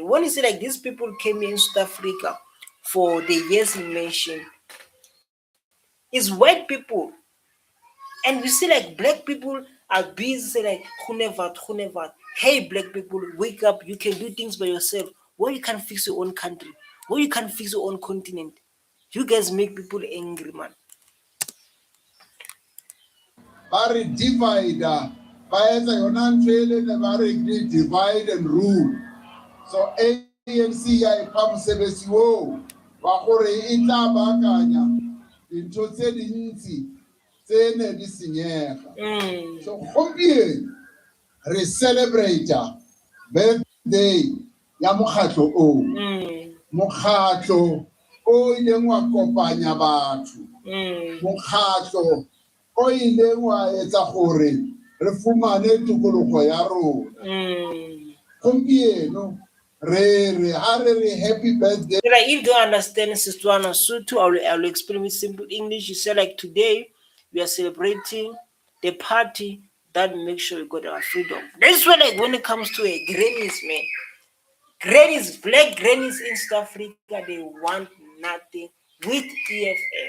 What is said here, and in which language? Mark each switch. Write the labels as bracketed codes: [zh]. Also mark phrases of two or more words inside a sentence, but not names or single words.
[en] When you say like these people came here in South Africa for the years he mentioned, is white people. And we see like black people are busy say like whoever. Hey black people, wake up, you can do things by yourself. Why you can't fix your own country? Why you can't fix your own continent? You guys make people angry, man. [tn] Ba re divider, ba etsa yona ntho e le ba re [en] divide and rule. [tn] So ANC ya ipha mosebetsi oo wa gore e tla baakanya dintho tse dintsi tse ne di senyega. So gompieno re celebrate birthday ya mokgatlo o. Mokgatlo o ileng wa kopanya batho. Mokgatlo o ileng wa etsa gore re fumane tokologo ya rona. Gompieno re [en] happy birthday. Like if you don't understand Sistwana Sutu, I will explain with simple English. You say like today we are celebrating the party that makes sure we got our freedom. That's why like when it comes to a grannies, man. Grannies, black grannies in South Africa, they want nothing with EFF.